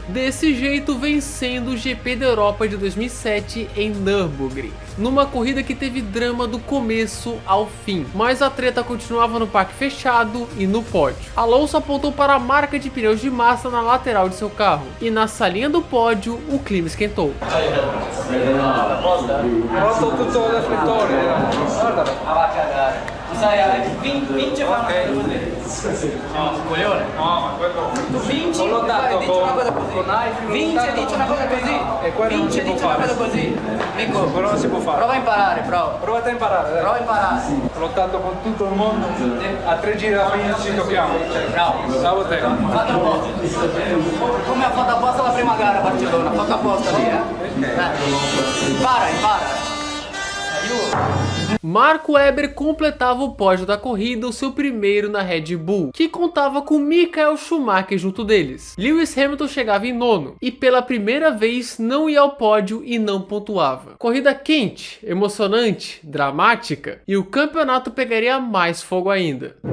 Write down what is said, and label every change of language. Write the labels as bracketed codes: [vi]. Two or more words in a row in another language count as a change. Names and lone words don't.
[pt] Desse jeito, vencendo o GP da Europa de 2007 em Nürburgring, numa corrida que teve drama do começo ao fim, mas a treta continuava no parque fechado e no pódio. Alonso apontou para a marca de pneus de Massa na lateral de seu carro, e na salinha do pódio o clima esquentou. [it] Ho rotto tutto il reflettore. Guardalo. Ma va a cagare. Sai, vince fa così. No, coglione. No, ma quello... Tu vinci, l'ho dato dici una cosa così. con iPhone. Vince, dici una cosa così. E quello non Vince, si può dici una fare. cosa così. Nico, Quello non si può fare. prova a imparare, prova. Provate a imparare, dai. Prova a imparare. Ho lottato con tutto il mondo. A 3 giri alla fine ci tocchiamo. Bravo. Bravo te. Fatto apposta. Come ha fatto apposta la prima gara a Barcellona, ha fatto apposta lì, Impara. [pt] Marco Webber completava o pódio da corrida, o seu primeiro na Red Bull, que contava com Michael Schumacher junto deles. Lewis Hamilton chegava em nono e pela primeira vez não ia ao pódio e não pontuava. Corrida quente, emocionante, dramática, e o campeonato pegaria mais fogo ainda.